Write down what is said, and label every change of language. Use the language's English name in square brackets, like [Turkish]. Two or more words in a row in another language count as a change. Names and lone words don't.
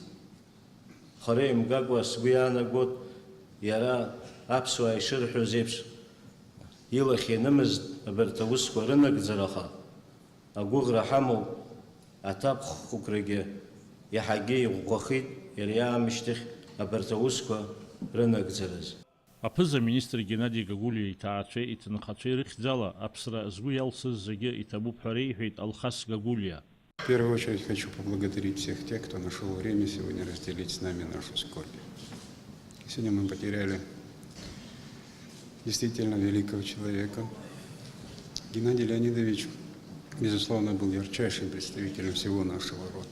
[Abkhazian] Хара имгакәа сгәы иаанагоит, иара аԥсуаа ишырҳәоз еиԥш илахь ианымызт абарҭ аусқәа рынагӡараха, агәыӷра ҳамоуп, аҭакәхәқәагьы иаҳагьы иӷәӷәахеит иара иаамышьҭахь абарҭ аусқәа рынагӡараз. Аԥыза-министр Геннадий Гагулиа иҭаацәеи иҭынхацәеи рыхьӡала аԥсра згәы иалсыз зегьы иҭабуп ҳәа реиҳәеит Алхас Гагулиа. [Russian] В первую очередь хочу поблагодарить всех тех, кто нашел время сегодня разделить с нами нашу скорбь. Сегодня мы потеряли действительно великого человека. Геннадий Леонидович, безусловно, был ярчайшим представителем всего нашего рода.